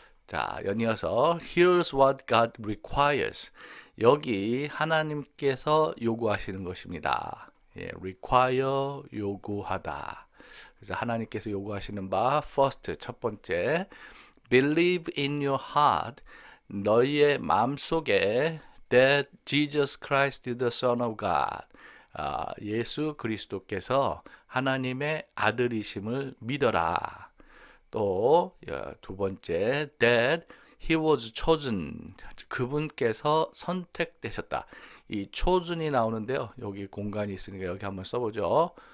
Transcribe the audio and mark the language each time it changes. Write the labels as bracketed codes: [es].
[ko] 자, 연이어서 [en] Here's what God requires. [ko] 여기 하나님께서 요구하시는 것입니다. 예, require 요구하다. 그래서 하나님께서 요구하시는 바 [en] first [ko] 첫 번째 [en] believe in your heart [ko] 너희의 마음속에 [en] that Jesus Christ is the Son of God. [ko] 예수 그리스도께서 하나님의 아들이심을 믿어라. 또 두 번째 [en] that he was chosen [ko] 그분께서 선택되셨다. 이 chosen이 나오는데요. 여기 공간이 있으니까 여기 한번 써보죠.